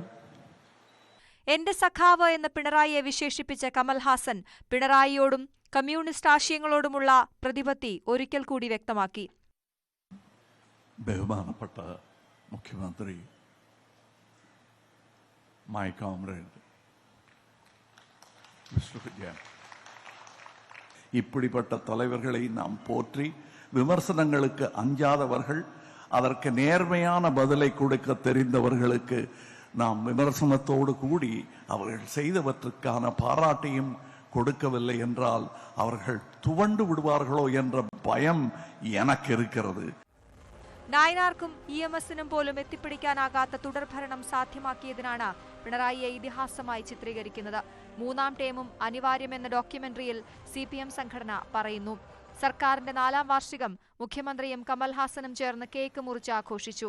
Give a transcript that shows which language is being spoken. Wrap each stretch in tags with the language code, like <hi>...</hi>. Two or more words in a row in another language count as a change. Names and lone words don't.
<ml>എന്റെ സഖാവ് എന്ന് പിണറായിയെ വിശേഷിപ്പിച്ച കമൽ ഹാസൻ പിണറായിയോടും കമ്മ്യൂണിസ്റ്റ് ആശയങ്ങളോടുമുള്ള പ്രതിപത്തി ഒരിക്കൽ കൂടി വ്യക്തമാക്കി. ബഹുമാനപ്പെട്ട മുഖ്യമന്ത്രി,</ml> <en>my comrade Mister Vijayan,</en> <ta>இப்படிப்பட்ட தலைவர்களை நாம் போற்றி விமர்சனங்களுக்கு அஞ்சாதவர்கள், அதற்கு நேர்மையான பதிலை கொடுக்க தெரிந்தவர்களுக்கு நாம் விமர்சனத்தோடு கூடி அவர்கள் செய்தவற்றுக்கான பாராட்டையும் கொடுக்கவில்லை என்றால் அவர்கள் துவண்டு விடுவார்களோ என்ற பயம் எனக்கு இருக்கிறது.</ta> <ml>നായനാർക്കും EMSനും പോലും എത്തിപ്പിടിക്കാനാകാത്ത തുടർഭരണം സാധ്യമാക്കിയതിനാണ് പിണറായിയെ ഇതിഹാസമായി ചിത്രീകരിക്കുന്നത്. 3ാം ടേമും അനിവാര്യമെന്ന ഡോക്യുമെന്ററിയിൽ CPM സംഘടന പറയുന്നു. സർക്കാരിന്റെ 4ാം വാർഷികം മുഖ്യമന്ത്രിയും കമൽ ഹാസനും ചേർന്ന് കേക്ക് മുറിച്ച് ആഘോഷിച്ചു.</ml>